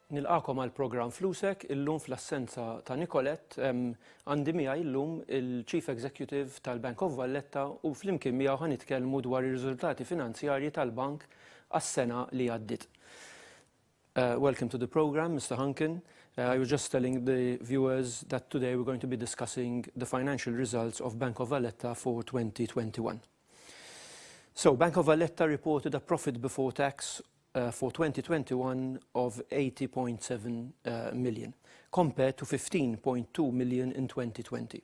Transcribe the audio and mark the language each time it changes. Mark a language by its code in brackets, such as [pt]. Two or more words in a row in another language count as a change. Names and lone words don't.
[mt] Nilqakom għall-programm Flusek illum fl-assenza ta' Nicolette għandi miegħi llum il- [en] Chief Executive [mt] tal-Bank of Valletta u flimkien miegħu ħanitkellmu dwar ir-riżultati finanzjarji tal-bank għas-sena li għaddiet. [en] Welcome to the program, Mr. Hunkin. I was just telling the viewers that today we're going to be discussing the financial results of Bank of Valletta for 2021. So, Bank of Valletta reported a profit before tax for 2021 of 80.7 million, compared to 15.2 million in 2020.